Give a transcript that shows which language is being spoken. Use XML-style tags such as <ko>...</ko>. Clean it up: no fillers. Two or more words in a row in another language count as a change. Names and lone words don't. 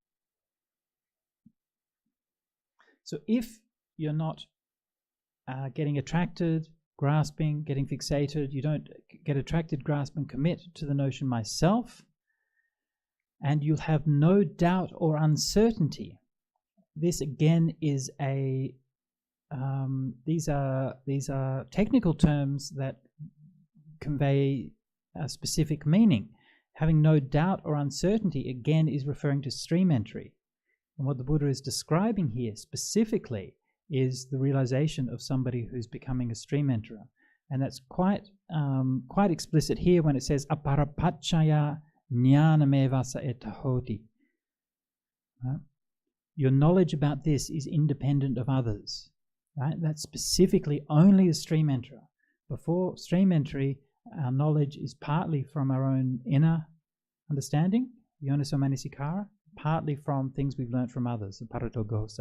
<en>So if you're not getting attracted, grasping, getting fixated, you don't get attracted, grasp and commit to the notion myself, and you'll have no doubt or uncertainty this again is these are technical terms that convey a specific meaning. Having no doubt or uncertainty again is referring to stream entry. And what the Buddha is describing here specifically is the realization of somebody who's becoming a stream enterer. And that's quite explicit here when it says</en> <pi>aparapacchaya jnanameva sa etahoti.</pi> <en>Right? Your knowledge about this is independent of others. Right? That's specifically only a stream enterer. Before stream entry, our knowledge is partly from our own inner understanding,</en> <pi>yoniso manasikara,</pi> <en>partly from things we've learned from others, the paratogosa.</en>